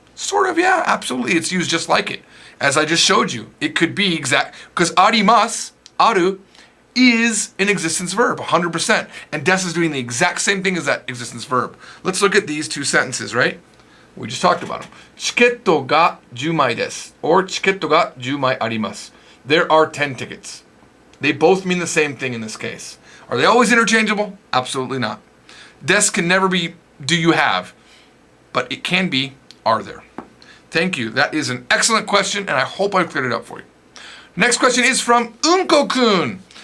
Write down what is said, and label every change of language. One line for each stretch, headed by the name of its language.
English: Sort of, yeah, absolutely. It's used just like it. As I just showed you, it could be exact, because
Japanese: あります, ある,
English: is an existence verb, 100%. And des is doing the exact same thing as that existence verb. Let's look at these two sentences, right? We just talked about them.
Japanese: チケットが10枚です
English: or
Japanese: チケットが10枚あります.
English: There are 10 tickets. They both mean the same thing in this case. Are they always interchangeable? Absolutely not. Des can never be do you have, but it can be are there. Thank you. That is an excellent question, and I hope I've cleared it up for you. Next question is from Unko-kun.